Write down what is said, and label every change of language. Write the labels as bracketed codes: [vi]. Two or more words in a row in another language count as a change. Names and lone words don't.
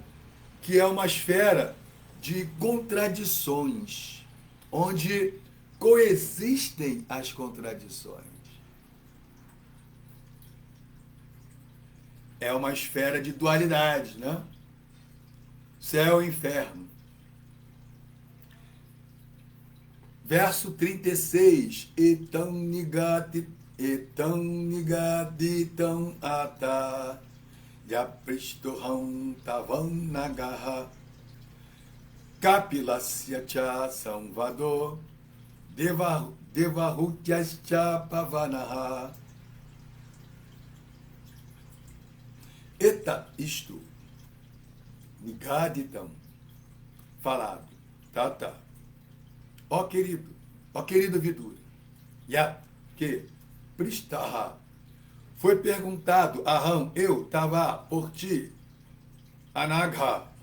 [pt] Que é uma esfera de contradições, onde coexistem as contradições. É uma esfera de dualidade, né? Céu e inferno. Verso 36. [sa] एतम् निगदितम् अत यप्रिस्तोहम् तवम् नगह कपिलस्य च संवादो देवहूत्यश्च पावनः. [pt] Eta, isto, nigaditam, falado, tá. Ó querido Vidura, que Pristaha, foi perguntado, Aham, eu, Tava, por ti, Anagha,